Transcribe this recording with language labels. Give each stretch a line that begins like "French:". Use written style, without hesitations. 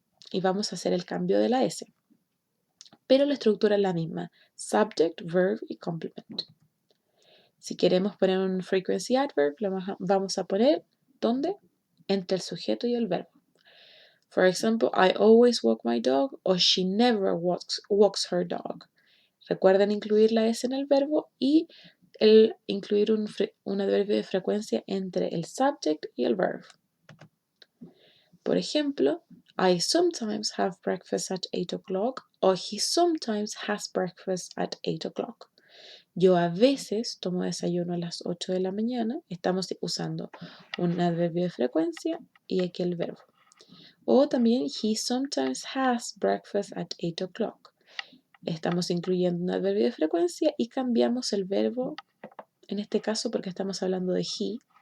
Spanish: Y vamos a hacer el cambio de la S. Pero la estructura es la misma: subject, verb y complement. Si queremos poner un frequency adverb, lo vamos a poner ¿dónde? Entre el sujeto y el verbo.
English: For example, I always walk my dog o she never walks her dog.
Spanish: Recuerden incluir la S en el verbo y incluir un adverbio de frecuencia entre el subject y el verb. Por ejemplo,
English: I sometimes have breakfast at 8 o'clock o he sometimes has breakfast at 8 o'clock.
Spanish: Yo a veces tomo desayuno a las 8 de la mañana. Estamos usando un adverbio de frecuencia y aquí el verbo. O también,
English: he sometimes has breakfast at 8 o'clock.
Spanish: Estamos incluyendo un adverbio de frecuencia y cambiamos el verbo, en este caso porque estamos hablando de he.